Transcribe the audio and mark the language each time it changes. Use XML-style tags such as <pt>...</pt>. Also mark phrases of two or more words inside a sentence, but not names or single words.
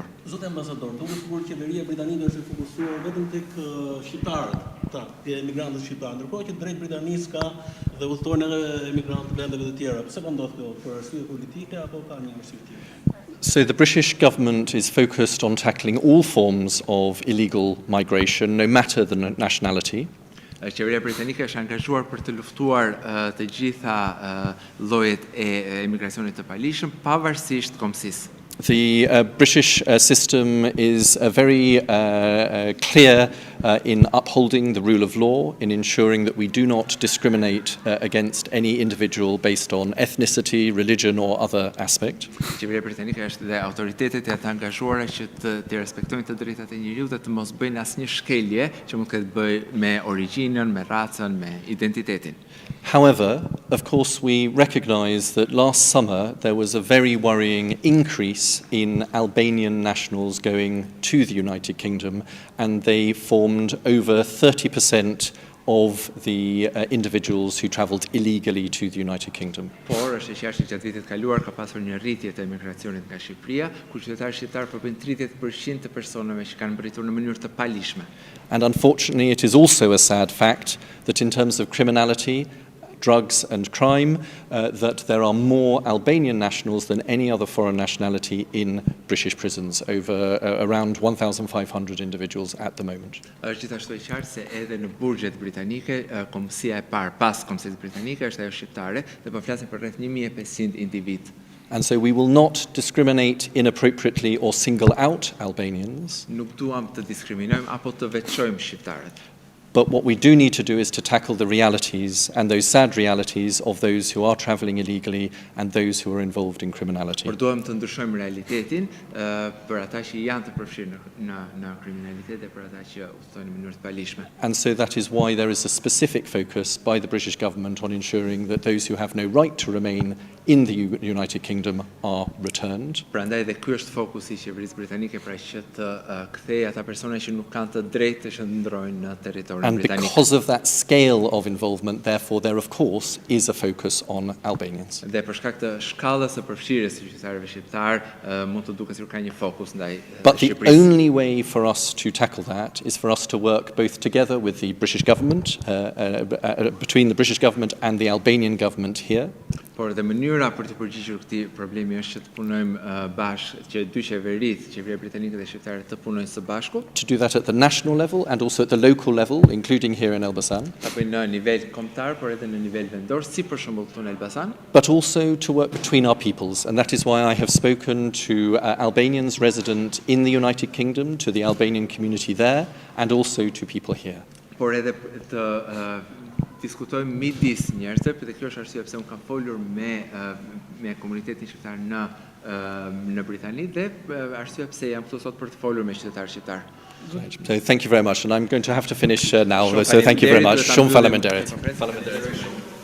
<sq>Zoti ambasador, duke sigurisht qeveria britanike është fokusuar vetëm tek shqiptarët, te emigrantët shqiptarë, ndërkohë që drejt Britanisë ka dhe udhëtojnë edhe emigrantët vendeve të tjera. Pse po ndodh kjo? Për arsye politike apo ka një arsye tjetër?</sq> <en>So the British government is focused on tackling all forms of illegal migration, no matter the nationality.</en> <sq>Qeveria britanike është angazhuar për të luftuar të gjitha llojet e emigracionit të paligjshëm, pavarësisht kombësisë.</sq> <en>The British system is very clear in upholding the rule of law, in ensuring that we do not discriminate against any individual based on ethnicity, religion or other aspect.</en> <sq>Qeveria britanike është dhe autoritetet e të angazhuara që të respektojnë të drejtat e njeriut dhe të mos bëjnë asnjë shkelje që mund të ketë bëj me origjinën, me racën, me identitetin.</sq> <en>However, of course, we recognize that last summer there was a very worrying increase in Albanian nationals going to the United Kingdom, and they formed over 30% of the individuals who travelled illegally to the United Kingdom.</en> <sq>Por është e qartë që gjatë vitit kaluar ka pasur një rritje të emigracionit nga Shqipëria, ku qytetarë shqiptar përpin 30% të personave që kanë mbritur në mënyrë të paligjshme.</sq> <en>And unfortunately, it is also a sad fact that in terms of criminality, drugs and crime, that there are more Albanian nationals than any other foreign nationality in British prisons, over around 1,500 individuals at the moment.</en> <sq>Është gjithashtu e qartë se edhe në burgjet britanike, kombësia e parë pas kombësisë britanike është ajo shqiptare dhe po flasim për rreth 1,500 individ.</sq> <en>And so we will not discriminate inappropriately or single out Albanians.</en> <sq>Nuk duam të diskriminojmë apo të veçojmë shqiptarët.</sq> <en>But what we do need to do is to tackle the realities and those sad realities of those who are travelling illegally and those who are involved in criminality.</en> <sq>Por duam të ndryshojmë realitetin për ata që janë të përfshirë në kriminalitet dhe për ata që udhtojnë në mënyrë të paligjshme.</sq> <en>And so that is why there is a specific focus by the British government on ensuring that those who have no right to remain in the United Kingdom are returned.</en> <sq>Prandaj dhe ky është fokusi I qeverisë britanike, pra që të kthejë ata persona që nuk kanë të drejtë të shndërojnë në territorin</sq> <en>And because of that scale of involvement, therefore, there of course is a focus on Albanians.</en> <sq>Dhe për shkak të shkallës së përfshirjes së qytetarëve shqiptar, mund të duket sikur ka një fokus ndaj</sq> <en>But the</en> <sq>Shqipërisë.</sq> <en>only way for us to tackle that is for us to work both together with the British government, between the British government and the Albanian government here.</en> <sq>Por dhe mënyra për të përgjigjur këtij problemi është që të punojmë bashkë, që dy qeveritë, qeveria britanike dhe shqiptare të punojnë së bashku.</sq> <en>To do that at the national level and also at the local level, including here in Elbasani.</en> <sq>Ta bëjnë në nivel kombëtar, por edhe në nivel vendor, si për shembull këtu në Elbasan.</sq> <en>But also to work between our peoples, and that is why I have spoken to Albanians resident in the United Kingdom, to the Albanian community there, and also to people here.</en> <sq>Por edhe të diskutojmë midis njerëzve, dhe kjo është arsyeja pse unë kam folur me komunitetin shqiptar në Britani dhe arsyeja pse jam këtu sot për të folur me qytetarë shqiptar.</sq> <en>So thank you very much, and I'm going to have to finish now, so thank you very much.</en> <sq>Shumë faleminderit.</sq>